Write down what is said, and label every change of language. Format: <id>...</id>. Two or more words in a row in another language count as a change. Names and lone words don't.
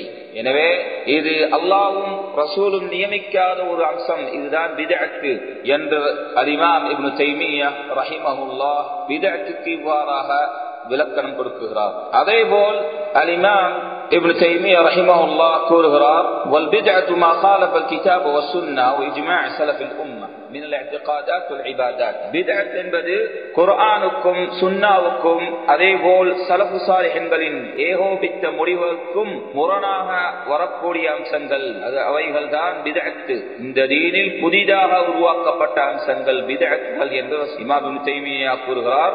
<ta>எனவே இது அல்லாஹ்வும் ரசூலும் நியமிக்காத ஒரு அம்சம், இதுதான் பித்அத் என்று இமாம் இப்னு தைமிய்யா ரஹிமஹுல்லாஹ் பித்அத்துக்கு இவ்வாறாக விளக்கணம் கொடுக்கிறார். அதேபோல் இமாம் இப்னு தைமிய்யா ரஹிமஹுல்லாஹ் கூறுகிறார்,</ta> <ar>والبدعة ما خالف الكتاب والسنة واجماع سلف الامه من الاعتقادات والعبادات.</ar> <ta>பித்அத் என்பது குர்ஆனுக்கும் சுன்னாவுக்கும் அதேபோல்</ta> <ar>سلف صالحين</ar> <ta>ஏகோபித்த முடிவுகளுக்கும் முரணாக வரக்கூடிய அம்சங்கள், அவைகள் தான் பித்அத். இந்த தீனில் புதிதாக உருவாக்கப்பட்ட அம்சங்கள் பித்அத்கள் என்று இமாம் இப்னு தைமிய்யா கூறுகிறார்.</ta>